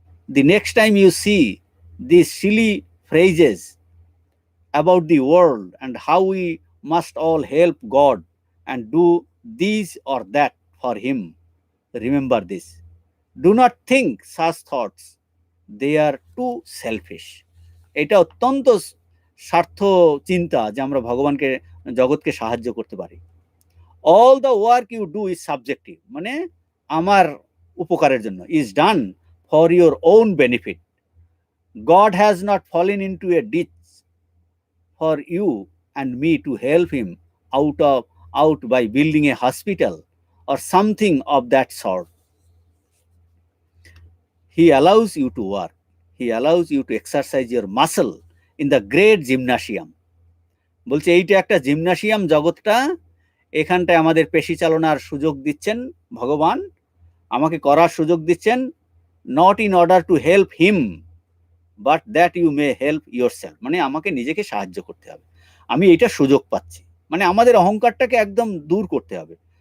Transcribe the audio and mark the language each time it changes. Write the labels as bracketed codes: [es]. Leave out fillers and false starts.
[en] The next time you see these silly phrases about the world and how we must all help God and do this or that for him, remember this: do not think such thoughts, they are too selfish. [bn] এটা অত্যন্ত স্বার্থ চিন্তা যে আমরা ভগবানকে, জগৎকে সাহায্য করতে পারি। [en] all the work you do is subjective, [bn] মানে আমার উপকারের জন্য, [en] Is done for your own benefit. God has not fallen into a ditch for you and me to help him out by building a hospital or something of that sort. He allows you to work, he allows you to exercise your muscle in the great gymnasium. [bn] বলছে এইটা একটা gymnasium জগৎটা, এখানটায় আমাদের পেশি চালনার সুযোগ দিচ্ছেন ভগবান, আমাকে করার সুযোগ দিচ্ছেন, [en] not in order to help him but that you may help yourself, [bn] মানে আমাকে নিজেকে সাহায্য করতে হবে, আমি এটা সুযোগ পাচ্ছি, মানে আমাদের অহংকারটাকে একদম দূর করতে হবে।